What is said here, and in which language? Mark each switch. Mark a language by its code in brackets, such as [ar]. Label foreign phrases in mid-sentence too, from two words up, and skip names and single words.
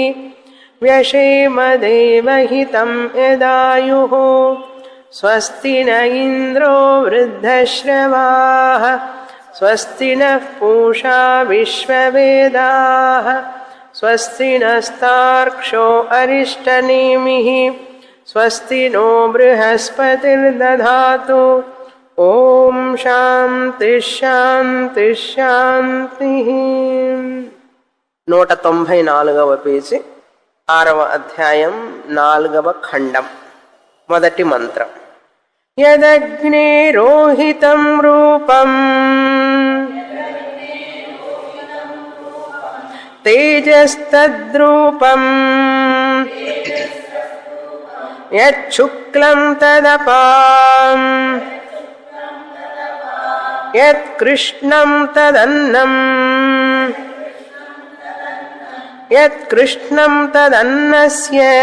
[sa] व्यशेमदेवहितं यदायुः स्वस्ति न इन्द्रो वृद्धश्रवाः स्वस्ति नः पूषा विश्ववेदाः स्वस्ति नस्तार्क्ष्यो अरिष्टनेमिः स्वस्ति नो बृहस्पतिर्दधातु ओम शांति शांति शांति [te] 194వ పేజీ 6వ అధ్యాయం 4వ ఖండం మొదటి మంత్రం [sa] యదగ్నే రోహితం రూపం తేజస్తద్రూపం యచ్చుక్లం తదపాం యత్కృష్ణం తదన్నం యత్కృష్ణం తదన్నస్య